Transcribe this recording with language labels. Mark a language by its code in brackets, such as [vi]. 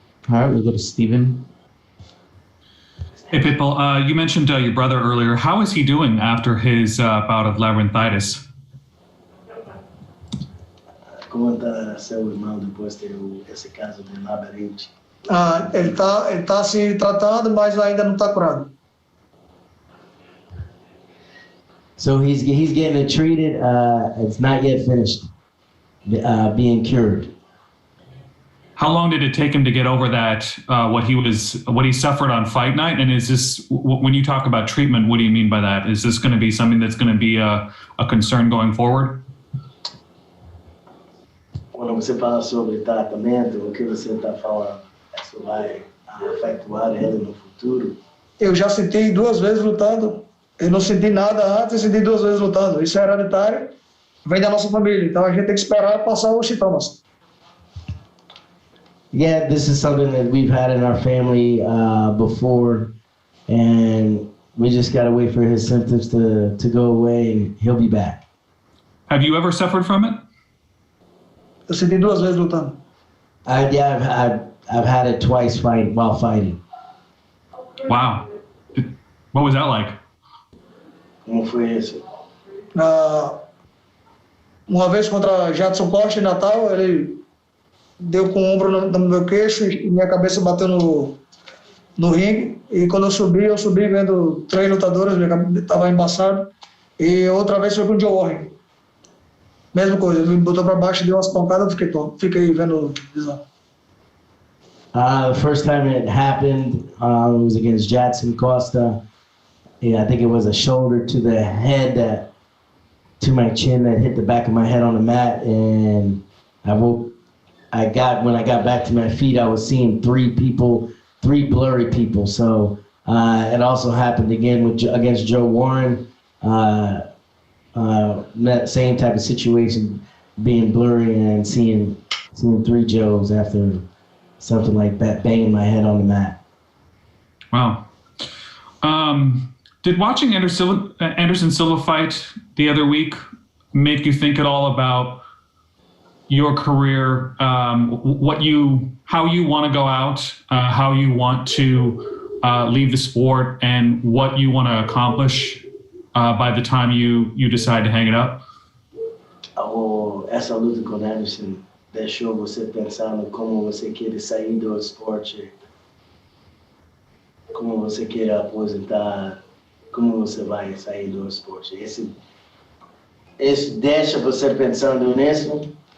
[en] All right, we'll go to Steven. Hey, Pitbull, you mentioned your brother earlier. How is he doing after his bout of labyrinthitis? [pt] Como está seu irmão depois de ter esse caso de labirinte? Ele tá se tratando, mas ainda não está curado. [en] So he's getting it treated. It's not yet finished being cured. How long did it take him to get over that? What he suffered on fight night, and is this, when you talk about treatment, what do you mean by that? Is this going to be something that's going to be a concern going forward? [pt] Quando você fala sobre tratamento, o que você está falando? Isso vai afetar ele no futuro? Eu já senti 2 vezes lutando. Eu não senti nada antes e senti 2 vezes lutando. Isso é hereditário, vem da nossa família. Então a gente tem que esperar passar os sintomas. [en] Yeah, this is something that we've had in our family before, and we just gotta wait for his symptoms to go away, and he'll be back. Have you ever suffered from it? [pt] Eu senti 2 vezes lutando. [en] I've had it twice while fighting. Wow. What was that like? [pt] Como foi isso? Uma vez contra Jadson Costa em Natal, ele deu com o ombro no meu queixo e minha cabeça bateu no ringue. E quando eu subi vendo 3 lutadores, minha cabeça estava embaçado. E outra vez foi com o Joe Warren. Mesma coisa, ele me botou para baixo, deu umas pancadas, fiquei vendo visão. [en] The first time it happened, it was against Jadson Costa. Yeah, I think it was a shoulder to the head to my chin that hit the back of my head on the mat, and when I got back to my feet, I was seeing 3 blurry people. So it also happened again against Joe Warren. That same type of situation, being blurry and seeing 3 Joes after something like that, banging my head on the mat. Wow. Did watching Anderson Silva fight the other week make you think at all about your career, how you want to go out, how you want to leave the sport, and what you want to accomplish by the time you decide to hang it up? [pt] Essa luta com Anderson deixou você pensando como você quer sair do esporte, como você quer aposentar, como você vai sair do esporte. Esse deixa você pensando nisso?